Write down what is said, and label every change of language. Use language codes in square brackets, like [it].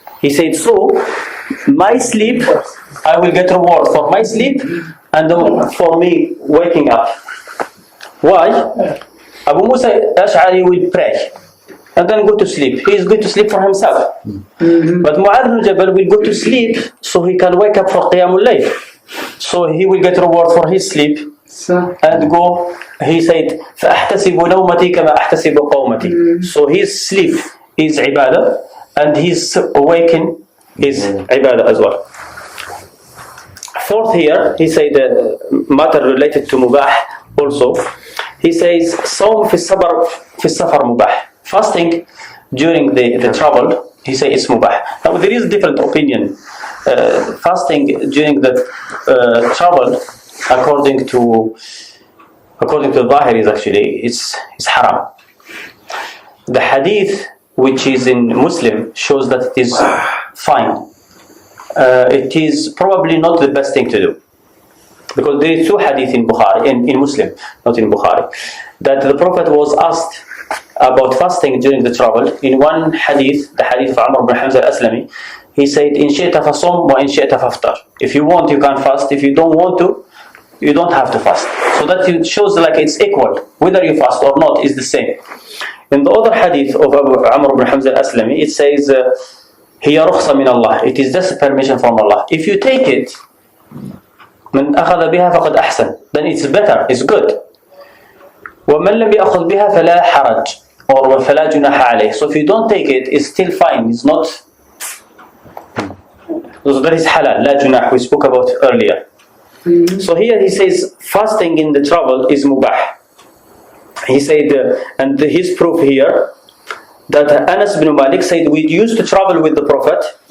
[en] He said, so my sleep, I will get reward for my sleep and for me waking up. Why? Abu Musa al-Ash'ari will pray and then go to sleep. He is going to sleep for himself. But Mu'adh ibn Jabal will go to sleep so he can wake up for Qiyamul Layl. So he will get reward for his sleep and go. He said, [ar] فَأَحْتَسِبُ نَوْمَتِي كَمَا أَحْتَسِبُ قَوْمَتِي. [en] So his sleep is ibadah and his awaken is ibadah as well. Fourth here, he said matter related to Mubah also. He says, [ar] صوم في السفر مباح. [en] Fasting during the travel, he says it's mubah. Now there is different opinion. Fasting during the travel, according to Zahir, is actually it's haram. The hadith which is in Muslim shows that it is fine. It is probably not the best thing to do, because there is two hadith in Bukhari, in Muslim, not in Bukhari. that the Prophet was asked about fasting during the travel. In one hadith, the hadith of Amr ibn Hamza al-Aslami, he said, [ar] "In shi'ta fasum wa in shi'ta faftar." [en] If you want, you can fast. If you don't want to, you don't have to fast. So that shows like it's equal. Whether you fast or not is the same. In the other hadith of Amr ibn Hamza al-Aslami, it says, [ar] "Hiya rukhsa min Allah." [en] It is just a permission from Allah. If you take it, [ar] من أخذ بها فقد أحسن. [en] Then it's better. It's good. [ar] ومن لم يأخذ بها فلا حرج, or فلا جناح عليه. [en] So if you don't take it, it's still fine. It's not. So that is halal. [ar] لا جناح. [en] We spoke about earlier. So here he says fasting in the travel is mubah. He said, and his proof here, that Anas bin Malik said, we used to travel with the Prophet.